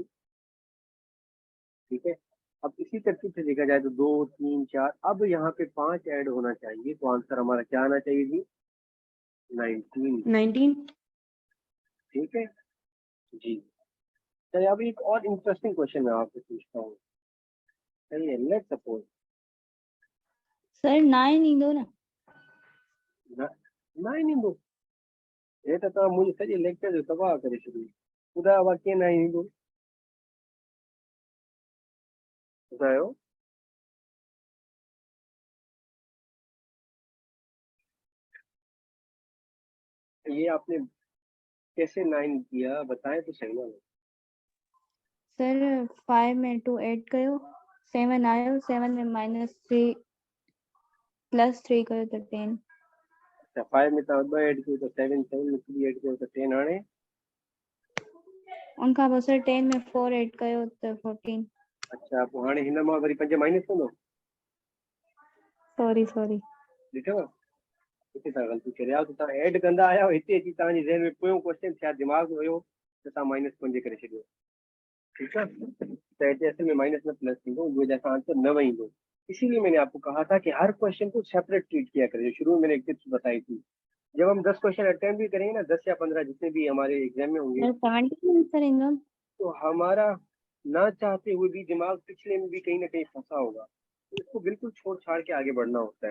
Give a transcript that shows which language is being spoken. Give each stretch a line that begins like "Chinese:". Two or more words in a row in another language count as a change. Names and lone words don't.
Hindi: ठीक है, अब इसी तरतीब से देखा जाए तो 2, 3, 4, अब यहाँ पे 5 ऐड होना चाहिए, तो आंसर हमारा क्या आना चाहिए जी? 19। 19। ठीक है जी। चलिए अब एक और इंटरेस्टिंग क्वेश्चन मैं आपसे पूछता हूँ।
English: चलिए let suppose
Sindhi: सर 9 ईंदो न? 9 ईंदो, ये तो तव्हां मुंहिंजी सॼे लेक्चर जो तबाह करे छॾियो। ॿुधायो उहा कीअं 9 ईंदो, ॿुधायो।
Hindi: ये आपने कैसे 9 किया, बताएं तो सही ना।
Sindhi: सर 5 में 2 ऐड कयो, 7 आयो, 7 में -3 +3 कयो त 10। अच्छा 5 में तव्हां 2 ऐड कयो त 7, 7 में 3 ऐड कयो त 10। हाणे उनखां पोइ सर 10 में 4 ऐड कयो त 14। अच्छा पोइ हाणे हिन मां वरी 5 माइनस कंदो, सॉरी। ॾिठव हिते तव्हां ग़लती करे आयो, त तव्हां ऐड कंदा आया हो, हिते अची तव्हांजे ज़हन में पोयों क्वेश्चन छा दिमाग़ में हुयो त तव्हां -5 करे छॾियो।
Hindi: ठीक है, तो ऐसे असल में माइनस में प्लस थी वो जैसा आंसर न वही दो। इसीलिए मैंने आपको कहा था कि हर क्वेश्चन को सेपरेट ट्रीट किया करें। शुरू में मैंने एक टिप्स बताई थी, जब हम 10 क्वेश्चन अटेम्प्ट भी करेंगे ना, 10 या 15 जितने भी हमारे एग्जाम में होंगे,
Sindhi: सर 17 आंसर ईंदो न?
Hindi: तो हमारा ना चाहते हुए भी दिमाग पिछले में भी कहीं ना कहीं फंसा होगा, तो इसको बिल्कुल छोड़ छाड़ के आगे बढ़ना होता है।